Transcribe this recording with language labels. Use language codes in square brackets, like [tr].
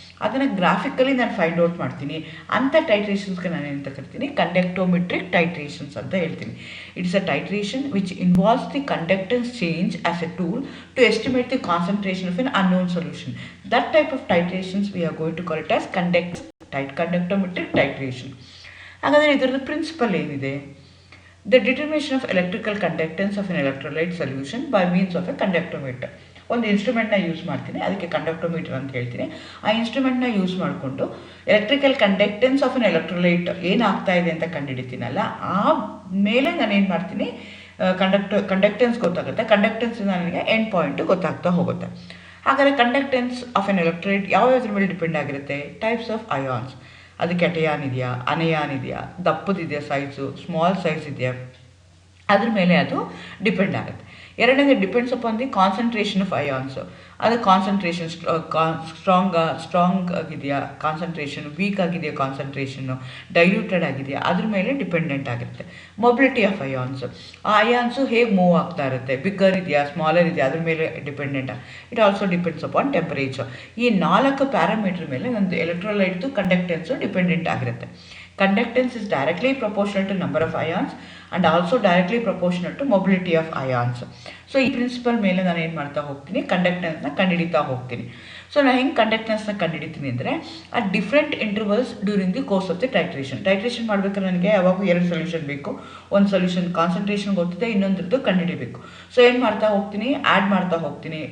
[kn] ಅದನ್ನು ಗ್ರಾಫಿಕಲಿ ನಾನು find out ಮಾಡ್ತೀನಿ. ಅಂಥ ಟೈಟ್ರೇಷನ್ಸ್ಗೆ ನಾನು ಏನಂತ ಕರಿತೀನಿ, ಕಂಡಕ್ಟೋಮೆಟ್ರಿಕ್ ಟೈಟ್ರೇಷನ್ಸ್ ಅಂತ ಹೇಳ್ತೀನಿ. [en] It's a titration which involves the conductance change as a tool to estimate the concentration of an unknown solution. That type of titrations we are going to call it as conductometric titration. [kn] ಹಾಗಾದರೆ ಇದರದ್ದು principal ಏನಿದೆ? [en] The determination of electrical conductance of an electrolyte solution by means of a conductometer. [kn] ಒಂದು ಇನ್ಸ್ಟ್ರೂಮೆಂಟ್ನ use ಮಾಡ್ತೀನಿ, ಅದಕ್ಕೆ ಕಂಡಕ್ಟೋಮೀಟರ್ ಅಂತ ಹೇಳ್ತೀನಿ. ಆ ಇನ್ಸ್ಟ್ರೂಮೆಂಟ್ನ use ಮಾಡಿಕೊಂಡು [en] electrical conductance of an electrolyte [kn] ಏನಾಗ್ತಾ ಇದೆ ಅಂತ ಕಂಡುಹಿಡಿತೀನಲ್ಲ, ಆ ಮೇಲೆ ನಾನು ಏನು ಮಾಡ್ತೀನಿ, ಕಂಡಕ್ಟೆನ್ಸ್ ಗೊತ್ತಾಗುತ್ತೆ. ಕಂಡಕ್ಟೆನ್ಸ್ ನನಗೆ ಎಂಡ್ ಪಾಯಿಂಟ್ ಗೊತ್ತಾಗ್ತಾ ಹೋಗುತ್ತೆ. ಹಾಗಾದರೆ [en] conductance of an electrolyte [kn] ಯಾವ್ಯಾವ್ದ್ರ ಮೇಲೆ ಡಿಪೆಂಡ್ ಆಗಿರುತ್ತೆ? [en] Types of ions. [kn] ಅದು ಕೆಟಯಾನ್ ಇದೆಯಾ, ಅನಯಾನ್ ಇದೆಯಾ, ದಪ್ಪದಿದೆಯಾ ಸೈಜು, ಸ್ಮಾಲ್ ಸೈಜ್ ಇದೆಯಾ, ಅದ್ರ ಮೇಲೆ ಅದು ಡಿಪೆಂಡ್ ಆಗುತ್ತೆ. ಎರಡನೇದು [en] Depends upon the concentration of ions. [kn] ಅದು ಕಾನ್ಸಂಟ್ರೇಷನ್ ಸ್ಟ್ರಾಂಗ್ ಆಗಿದೆಯಾ, ಕಾನ್ಸಂಟ್ರೇಷನ್ ವೀಕ್ ಆಗಿದೆಯಾ, ಕಾನ್ಸಂಟ್ರೇಷನ್ನು ಡೈಲ್ಯೂಟೆಡ್ ಆಗಿದೆಯಾ, ಅದ್ರ ಮೇಲೆ ಡಿಪೆಂಡೆಂಟ್ ಆಗಿರುತ್ತೆ. [en] mobility of ions, [kn] ಆ ಅಯಾನ್ಸು ಹೇಗೆ ಮೂವ್ ಆಗ್ತಾ ಇರುತ್ತೆ, ಬಿಗ್ಗರ್ ಇದೆಯಾ, ಸ್ಮಾಲರ್ ಇದೆಯಾ, ಅದ್ರ ಮೇಲೆ dependent. [en] It also depends upon temperature. [kn] ಈ 4 ಪ್ಯಾರಾಮೀಟರ್ ಮೇಲೆ ನಮ್ಮದು ಎಲೆಕ್ಟ್ರೋಲೈಟ್ದು ಕಂಡಕ್ಟೆನ್ಸು ಡಿಪೆಂಡೆಂಟ್ ಆಗಿರುತ್ತೆ. [en] Conductance is directly proportional to number of ions and also directly proportional to mobility of ions. [kn] So ಈ ಪ್ರಿನ್ಸಿಪಲ್ ಮೇಲೆ ನಾನು ಏನು ಮಾಡ್ತಾ ಹೋಗ್ತೀನಿ, ಕಂಡಕ್ಟೆನ್ಸ್ನ ಕಂಡುಹಿಡಿತಾ ಹೋಗ್ತೀನಿ. ಸೊ ನಾನು ಹೆಂಗೆ ಕಂಡಕ್ಟೆನ್ಸ್ನ ಕಂಡುಹಿಡಿತೀನಿ ಅಂದರೆ ಆ different intervals [en] during the course of the titration [kn] ಮಾಡಬೇಕಾದ್ರೆ ನನಗೆ ಯಾವಾಗೂ 2 ಸೊಲ್ಯೂಷನ್ ಬೇಕು. ಒಂದು ಸೊಲ್ಯೂಷನ್ ಕಾನ್ಸಂಟ್ರೇಷನ್ ಗೊತ್ತಿದೆ, ಇನ್ನೊಂದ್ರದ್ದು ಕಂಡುಹಿಡಿಬೇಕು. ಸೊ ಏನು ಮಾಡ್ತಾ ಹೋಗ್ತೀನಿ, ಆ್ಯಡ್ ಮಾಡ್ತಾ ಹೋಗ್ತೀನಿ.